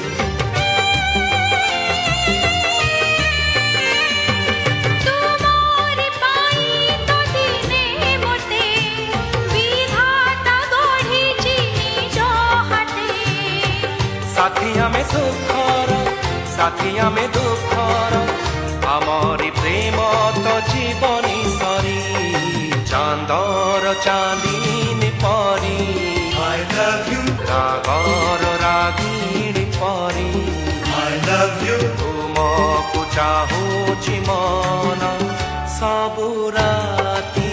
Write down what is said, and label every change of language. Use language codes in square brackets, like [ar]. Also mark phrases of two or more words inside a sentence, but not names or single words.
[or] ତୁମରି ପାଇଁ ତ ଦିନେ ମୋତେ ବିଧାତା ଗଢ଼ିଛି ନିଜ ହାତେ। ସାଥୀ ଆମେ ସୁଖର ସାଥୀ ଆମେ ଦୁଃଖର ଆମରି ପ୍ରେମ ତ ଜୀବନି ସରି ଚାନ୍ଦର ଚାନ୍ଦିନୀ ପରି। [en] I love you, [or] ରାଗର ରାଗିଣୀ ପରି [en] I love you, [or] ତୁମକୁ ଚାହୁଁଛି ମନ ସବୁ ରାତି।